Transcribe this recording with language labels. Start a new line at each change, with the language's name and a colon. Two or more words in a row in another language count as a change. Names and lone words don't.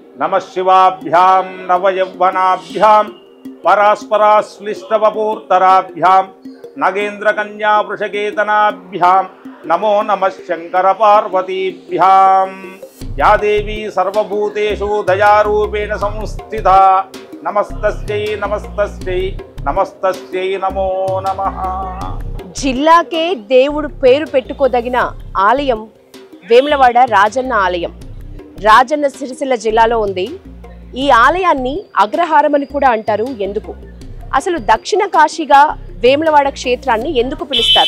Sanskrit: नमः शिवाभ्यां नवयौवनाभ्यां परास्पराश्लिष्टवपूर्तराभ्यां नगेन्द्रकन्या वृषकेतनाभ्यां नमो नमः शङ्करपार्वतीभ्यां या देवी सर्वभूतेषु दयारूपेण संस्थिता नमस्तस्यै नमस्तस्यै नमस्तस्यै नमो नमः।
Telugu: జిల్లాకే దేవుడు పేరు పెట్టుకోదగిన ఆలయం వేములవాడ రాజన్న ఆలయం. రాజన్న సిరిసిల్ల జిల్లాలో ఉంది. ఈ ఆలయాన్ని అగ్రహారం అని కూడా అంటారు. ఎందుకు? అసలు దక్షిణ కాశీగా వేములవాడ క్షేత్రాన్ని ఎందుకు పిలుస్తారు?